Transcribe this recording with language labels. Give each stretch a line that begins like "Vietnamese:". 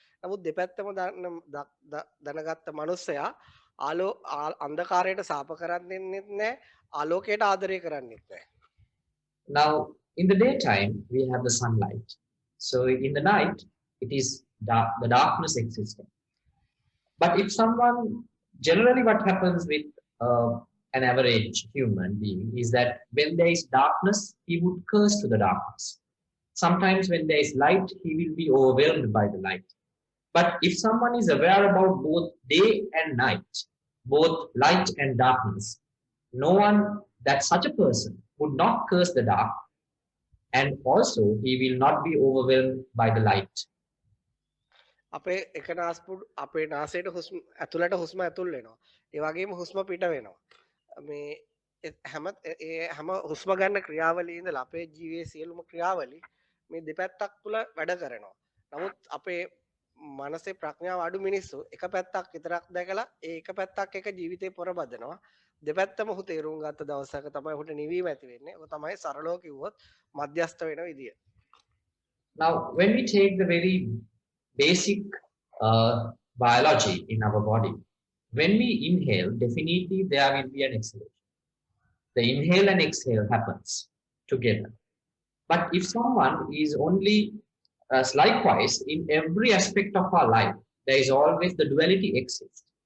Sinhala: නමුත් දෙපැත්තම දැනගත්ත මනුස්සයා අන්ධකාරයට සාප කරන්නෙත් නැහැ ආලෝකයට ආදරය කරන්නෙත් නැහැ.
English: Now, in the daytime, we have the sunlight. So in the night, it is dark, the darkness existing. But if someone, generally what happens with an average human being is that when there is darkness, he would curse to the darkness. Sometimes when there is light, he will be overwhelmed by the light. But if someone is aware about both day and night, both light and darkness, no one, that such a person would not curse the dark, and also he will not be overwhelmed by the light.
Sinhala: අපේ එක නාස්පුඩු අපේ නාසයට හුස්ම ඇතුළට හුස්ම ඇතුල් වෙනවා. ඒ වගේම හුස්ම පිට වෙනවා. මේ හැම හුස්ම ගන්න ක්‍රියාවලියේ ඉඳලා අපේ ජීවයේ සියලුම ක්‍රියාවලි මේ දෙපැත්තක් තුල වැඩ කරනවා. නමුත් අපේ මනසේ ප්‍රඥාව අඩු මිනිස්සු එක පැත්තක් විතරක් දැකලා ඒ එක පැත්තක් එක ජීවිතේ පොරබදනවා. දෙපැත්තම ඔහු තේරුම් ගත්ත දවසක තමයි ඔහුට නිවීම ඇති වෙන්නේ. ඒක තමයි සරලව කිව්වොත් මධ්‍යස්ථ වෙන විදිය.
English: Now, when we take the very basic biology in our body, when we inhale, definitely there will be an exhalation. The inhale and exhale happens together. But if someone is only likewise in every aspect of our life, there is always the duality exists.